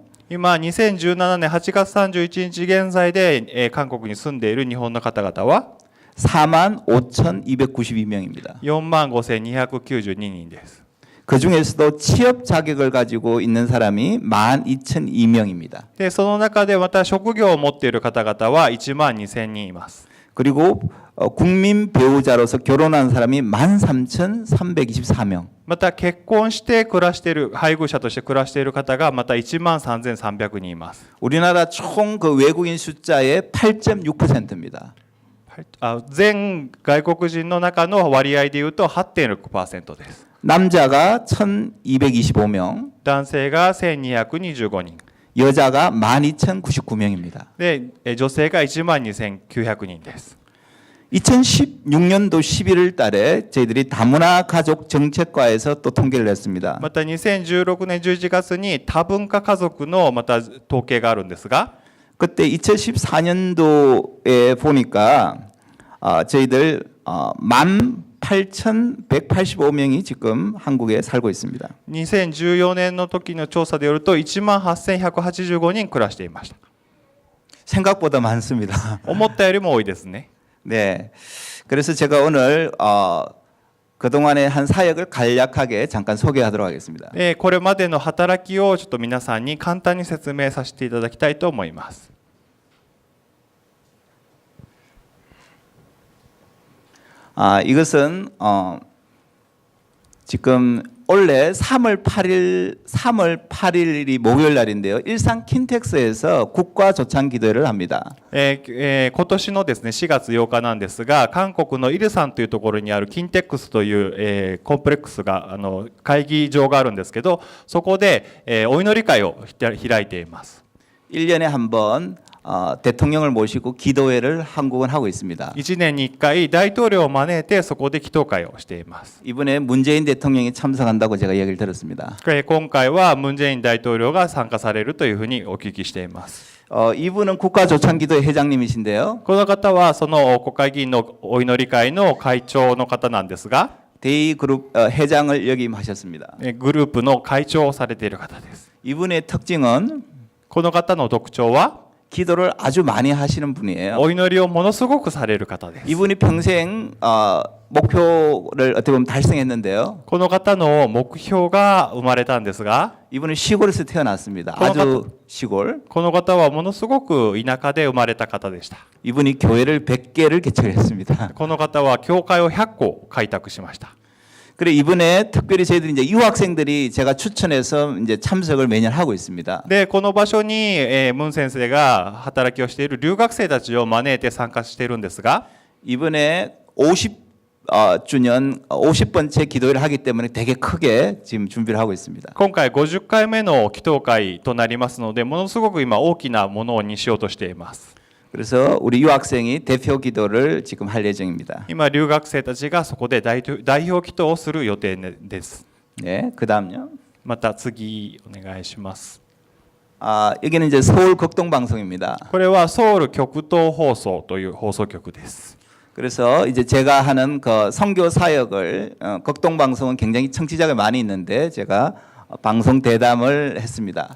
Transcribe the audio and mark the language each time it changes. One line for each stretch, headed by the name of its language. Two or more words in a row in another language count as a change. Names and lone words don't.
Japanese: 今2017年8月31日現在で韓国に住んでいる日本の方々は
Korean: 45,292명입니다.
Japanese: 45,292人です。
Korean: 그 중에서도 취업 자격을 가지고 있는 사람이 12,002명입니다.
Japanese: でその中でまた職業を持っている方々は12,000人います。
Korean: 그리고 국민 배우자로서 결혼한 사람이 13,324명.
Japanese: また結婚して暮らしている配偶者として暮らしている方がまた13,300人います。
Korean: 우리나라 총 그 외국인 숫자의 8.6%입니다.
Japanese: 全外国人の中の割合でいうと 8.6% です。
Korean: 남자가 1,225명,
Japanese: 男性が1225人
Korean: 여자가 12,099명입니다.
Japanese: で女性が12,900人です。
Korean: 2016년도 11월 달에 저희들이 다문화 가족 정책과에서 또 통계를 냈습니다.
Japanese: また2016年11月に多文化家族のまた統計があるんですが
Korean: 그때 2014년도에 보니까 저희들 18,185명이 지금 한국에 살고 있습니다.
Japanese: 2014 年の時の調査でよると 18,185人暮らしていました。
Korean: 생각보다 많습니다.
Japanese: 思ったよりも多いですね。
Korean: 네, 그래서 제가 오늘 그동안의 한 사역을 간략하게 잠깐 소개하도록 하겠습니다.
Japanese: これまでの働きをちょっと皆さんに簡単に説明させていただきたいと思います。
Korean: 이것은 지금 원래 3월 8일이 목요일 날인데요. 일산 킨텍스에서 국가 조창 기도회를 합니다.
Japanese: 今年のですね4月8日なんですが、韓国のイルサンというところにあるキンテックスという、コンプレックスが会議場があるんですけど、そこで、お祈り会を開いています。
Korean: 1년에 한 번 대통령을 모시고 기도회를 한국은 하고 있습니다.
Japanese: 1 年に1回大統領を招いてそこで祈祷会をしています。
Korean: 이번에 문재인 대통령이 참석한다고 제가 얘기를 들었습니다.
Japanese: 今回はムン・ジェイン大統領が参加されるというふうにお聞きしています。
Korean: 이분은 국가조창기도회 회장님이신데요.
Japanese: この方はその国会議員のお祈り会の会長の方なんですが、
Korean: 데이그룹 회장을 역임하셨습니다.
Japanese: グループの会長をされている方です。
Korean: 이분의 특징은
Japanese: この方の特徴は
Korean: 기도를 아주 많이 하시는 분이에요.
Japanese: お祈りをものすごくされる方です。
Korean: 이분이 평생 목표를 어떻게 보면 달성했는데요.
Japanese: この方の目標が生まれたんですが、
Korean: 이분은 시골에서 태어났습니다. 아주 시골.
Japanese: この方はものすごく田舎で生まれた方でした。
Korean: 이분이 교회를 100개를 개척했습니다.
Japanese: この方は教会を100個開拓しました。
Korean: 그래 이번에 특별히 저희들이 이제 유학생들이 제가 추천해서 이제 참석을 매년 하고 있습니다.
Japanese: でこの場所に、ムン先生が働きをしている留学生たちを招いて参加しているんですが、
Korean: 이번에 50주년 50번째 기도회를 하기 때문에 되게 크게 지금 준비를 하고 있습니다.
Japanese: 今回50回目の祈祷会となりますので、ものすごく今大きなものにしようとしています。
Korean: 그래서 우리 유학생이 대표 기도를 지금 할 예정입니다.
Japanese: 今留学生たちがそこで代表祈祷をする予定です。
Korean: 네, 그다음요.
Japanese: また次お願いします。
Korean: 여기는 이제 서울 극동 방송입니다.
Japanese: これはソウル極東放送という放送局です。
Korean: 그래서 이제 제가 하는 그 선교 사역을 극동 방송은 굉장히 청취자가 많이 있는데 제가 방송 대담을 했습니다.